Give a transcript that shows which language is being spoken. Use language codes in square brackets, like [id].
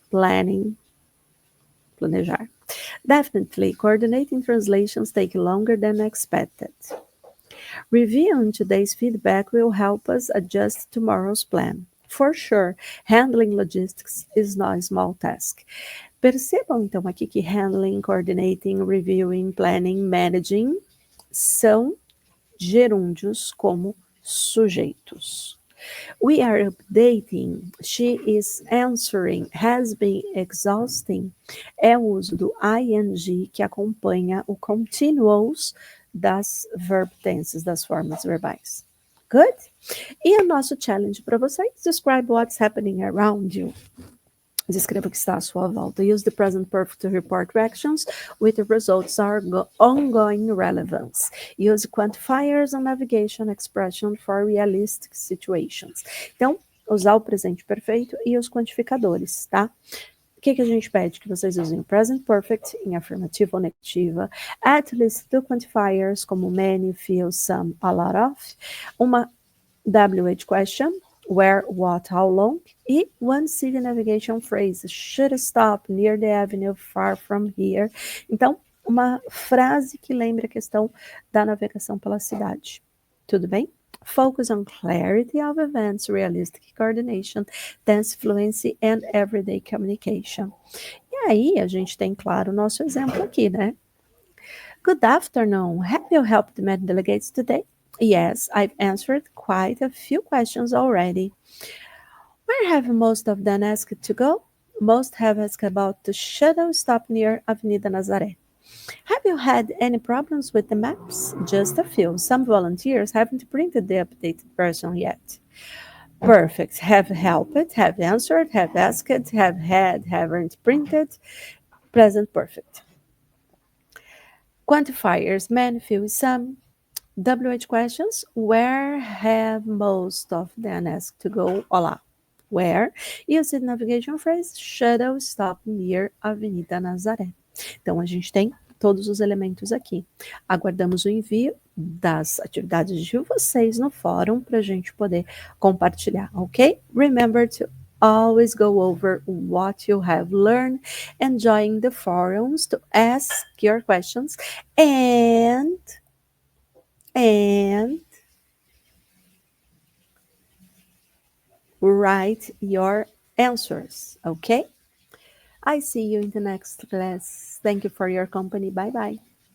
[en] Planning, planejar. Definitely, coordinating translations take longer than expected. Reviewing today's feedback will help us adjust tomorrow's plan. For sure, handling logistics is not a small task. [pt] Percebam então aqui que handling, coordinating, reviewing, planning, managing são gerúndios como sujeitos. [en] We are updating, she is answering, has been exhausting [pt] é o uso do ing que acompanha o continuous das verb tenses, das formas verbais. [en] Good? [pt] E o nosso challenge para vocês, [en] describe what's happening around you. [pt] Descreva o que está à sua volta. [en] Use the present perfect to report reactions with the results are ongoing relevance. Use quantifiers and navigation expression for realistic situations. [pt] Então, usar o presente perfeito e os quantificadores, tá? O que a gente pede? Que vocês usem o present perfect em afirmativa ou negativa, [en] at least two quantifiers como many, few, some, a lot of, uma WH question, where, what, how long, e one city navigation phrase, should stop near the avenue far from here. [pt] Então, uma frase que lembre a questão da navegação pela cidade. Tudo bem? [en] Focus on clarity of events, realistic coordination, tense fluency and everyday communication. [pt] E aí, a gente tem, claro, o nosso exemplo aqui, né? [en] Good afternoon. Have you helped the delegates today? Yes, I've answered quite a few questions already. Where have most of them asked to go? Most have asked about the shuttle stop near Avenida Nazaré. Have you had any problems with the maps? Just a few. Some volunteers haven't printed the updated version yet. Perfect. Have helped, have answered, have asked, have had, haven't printed. Present perfect. Quantifiers, many, few, some. WH questions, where have most of them asked to go? [pt] Olá. [en] Where? Use the navigation phrase, shuttle stop near Avenida Nazaré. [pt] Então, a gente tem todos os elementos aqui. Aguardamos o envio das atividades de vocês no fórum para a gente poder compartilhar, ok? [en] Remember to always go over what you have learned and join the forums to ask your questions and write your answers, okay? I see you in the next class. Thank you for your company. Bye-bye.